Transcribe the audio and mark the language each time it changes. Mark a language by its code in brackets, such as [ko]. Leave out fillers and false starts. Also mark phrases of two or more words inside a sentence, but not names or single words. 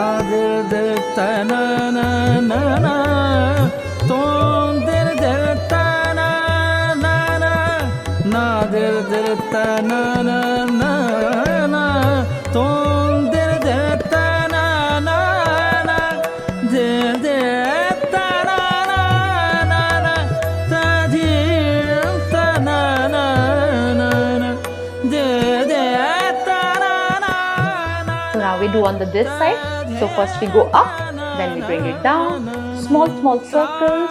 [en] der der ta na na na na ton der der ta na na na der der ta na na na na ton der der ta na na na der der ta na na na ta dir ta na na na na der der ta na na na. So now we do on this side. So first we go up, then we bring it down, small circles.